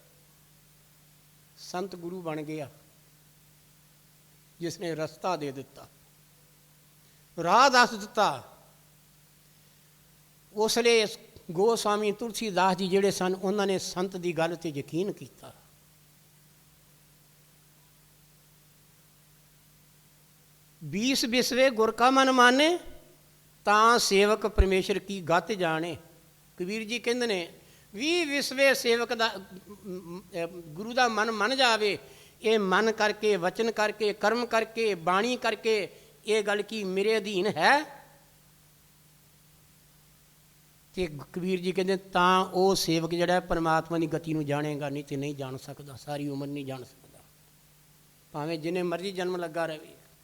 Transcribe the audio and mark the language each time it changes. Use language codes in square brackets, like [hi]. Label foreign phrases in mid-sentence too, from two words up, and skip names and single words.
[pa] ਸੰਤ ਗੁਰੂ ਬਣ ਗਿਆ ਜਿਸ ਨੇ ਰਸਤਾ ਦੇ ਦਿੱਤਾ, ਰਾਹ ਦੱਸ ਦਿੱਤਾ। ਉਸ ਲਈ ਗੋਸਵਾਮੀ ਤੁਲਸੀਦਾਸ ਜੀ ਜਿਹੜੇ ਸਨ, ਉਹਨਾਂ ਨੇ ਸੰਤ ਦੀ ਗੱਲ 'ਤੇ ਯਕੀਨ ਕੀਤਾ। ਬੀਸ ਬਿਸਵੇ ਗੁਰ ਕਾ ਮਨ ਮਾਨੇ, ਤਾਂ ਸੇਵਕ ਪਰਮੇਸ਼ਰ ਕੀ ਗਤ ਜਾਣੇ। ਕਬੀਰ ਜੀ ਕਹਿੰਦੇ ਨੇ 20 ਵਿਸਵੇ ਸੇਵਕ ਦਾ ਗੁਰੂ ਦਾ ਮਨ ਮੰਨ ਜਾਵੇ, ਇਹ ਮਨ ਕਰਕੇ, ਵਚਨ ਕਰਕੇ, ਕਰਮ ਕਰਕੇ, ਬਾਣੀ ਕਰਕੇ ਇਹ ਗੱਲ ਕੀ ਮੇਰੇ ਅਧੀਨ ਹੈ, ਤੇ ਕਬੀਰ ਜੀ ਕਹਿੰਦੇ ਤਾਂ ਉਹ ਸੇਵਕ ਜਿਹੜਾ ਪਰਮਾਤਮਾ ਦੀ ਗਤੀ ਨੂੰ ਜਾਣੇਗਾ, ਨਹੀਂ ਤੇ ਨਹੀਂ ਜਾਣ ਸਕਦਾ, ਸਾਰੀ ਉਮਰ ਨਹੀਂ ਜਾਣ ਸਕਦਾ, ਭਾਵੇਂ ਜਿੰਨੇ ਮਰਜ਼ੀ ਜਨਮ ਲੱਗਾ ਰਹੇ।